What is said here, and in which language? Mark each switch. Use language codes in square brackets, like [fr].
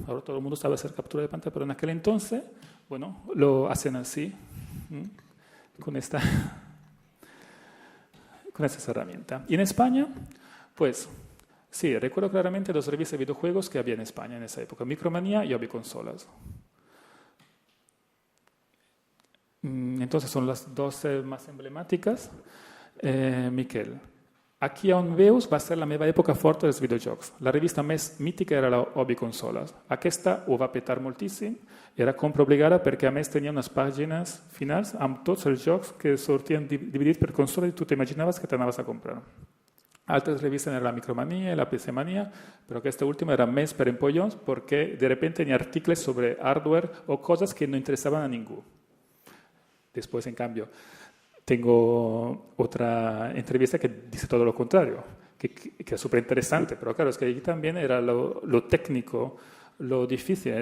[es] Ahora todo el mundo sabe hacer captura de pantalla, pero en aquel entonces, bueno, lo hacen así, con estas herramientas. Y en España, pues, sí, recuerdo claramente dos revistas de videojuegos que había en España en esa época, Micromanía y Hobby Consolas. Entonces son las dos más emblemáticas. [ca] Miquel, aquí on veus va ser la meva època forta dels videojocs. La revista més mítica era la Hobby Consoles. Aquesta ho va petar moltíssim, era compra obligada perquè a més tenia unes pàgines finals amb tots els jocs que sortien dividits per consola i tu t'imaginaves que t'anaves a comprar. [es] Altres revistas eran la Micromanía y la PC Manía, pero que esta última era [ca] més per empollons [es] porque de repente tenía artículos sobre hardware o cosas que no interesaban a ninguno. Después, en cambio, tengo otra entrevista que dice todo lo contrario, que es súper interesante, pero claro, es que allí también era lo técnico, lo difícil.